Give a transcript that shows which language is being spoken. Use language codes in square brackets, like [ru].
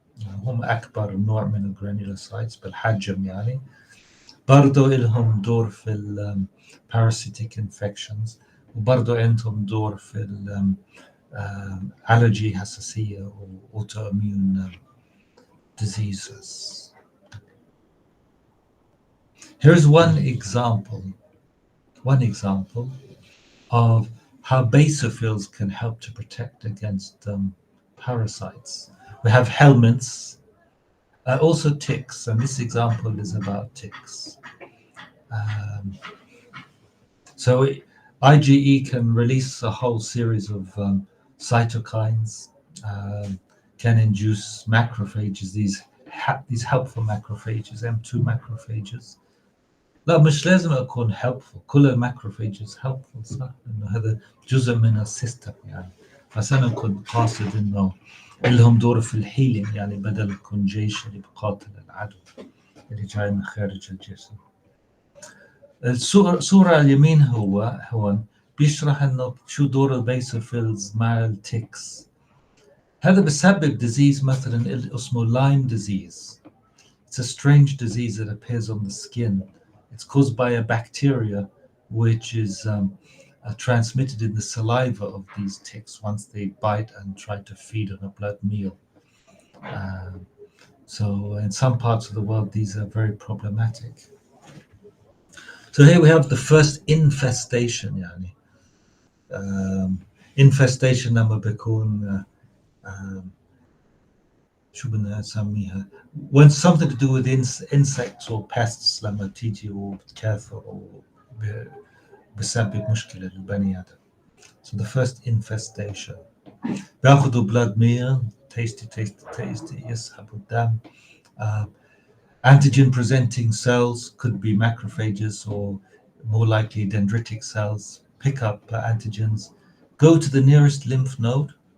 [ar] هم أكبر نوع من الجرانيولوسايتس بالحجم يعني. برضو لهم دور في ال parasitic infections وبرضو عندهم دور في ال allergy حساسية و autoimmune diseases. [en] Here's one example of how basophils can help to protect against parasites. We have helminths Also ticks, and this example is about ticks. Um, so IgE can release a whole series of cytokines, um, can induce macrophages, these helpful macrophages, M2 macrophages. [ar] لا مش لازم أكون helpful، كل الماكروفيجز helpful صح؟ إنه هذا جزء من السيستم يعني، بس أنا كنت قاصد إنه لهم دور في الهيلينج، يعني بدل يكون جيش اللي بقاتل العدو اللي جاي من خارج الجسم. الصورة اليمين هو بيشرح إنه شو دور البيسوفيلز مع التكس. هذا بسبب disease مثلا اسمه Lyme disease. [en] It's a strange disease that appears on the skin. It's caused by a bacteria which is transmitted in the saliva of these ticks once they bite and try to feed on a blood meal. So in some parts of the world, these are very problematic. So here we have the first infestation. [ar] يعني infestation لما بيكون شو بدنا نسميها [en] when something to do with insects or pests [ar] لما تيجي وبتكاثر وبسبب مشكلة للبني آدم. [en] So the first infestation [ar] بياخذوا [en] blood meal tasty [ar] يسحبوا الدم. [en] Antigen presenting cells could be macrophages or more likely dendritic cells, pick up antigens, go to the nearest lymph node.